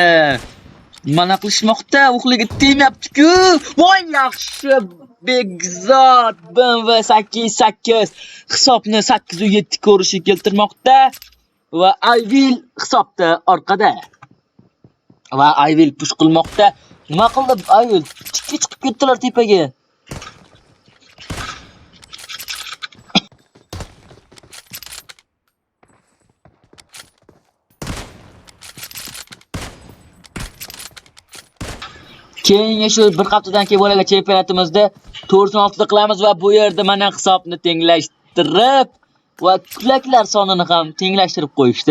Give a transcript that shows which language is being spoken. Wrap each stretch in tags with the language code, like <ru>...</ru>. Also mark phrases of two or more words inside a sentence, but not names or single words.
<uz>Mana qilishmoqda, uxliga tegmayapti-ku. Voy yaxshi. Begzod BMW 88 hisobni 8-7 ko'rishi keltirmoqda va I will hisobda orqada. Va I will push qilmoqda. Nima qildi I will? Chiqib ketdilar tepaga. Keyingi shu bir haftadan keyin bo'lgan chempionatimizda 4-6 qilamiz va bu yerda mana hisobni tenglashtirib va kulaklar sonini ham tenglashtirib qo'yishdi.</uz>